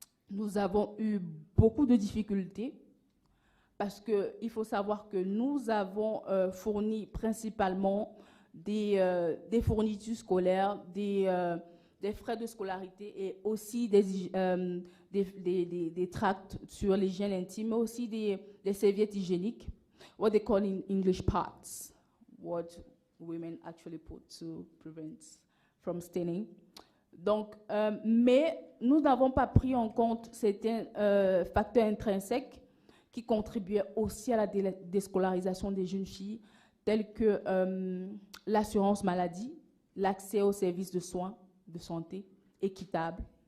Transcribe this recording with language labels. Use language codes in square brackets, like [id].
[fr] Nous avons eu beaucoup de difficultés parce qu'il faut savoir que nous avons fourni principalement des fournitures scolaires, des frais de scolarité et aussi des tracts sur l'hygiène intime, mais aussi des serviettes hygiéniques. [en] what they call in English parts, what women actually put to prevent from staining. [fr] Donc, mais nous n'avons pas pris en compte certains facteurs intrinsèques qui contribuaient aussi à la déscolarisation des jeunes filles, tels que l'assurance maladie, l'accès aux services de soins, de santé équitable.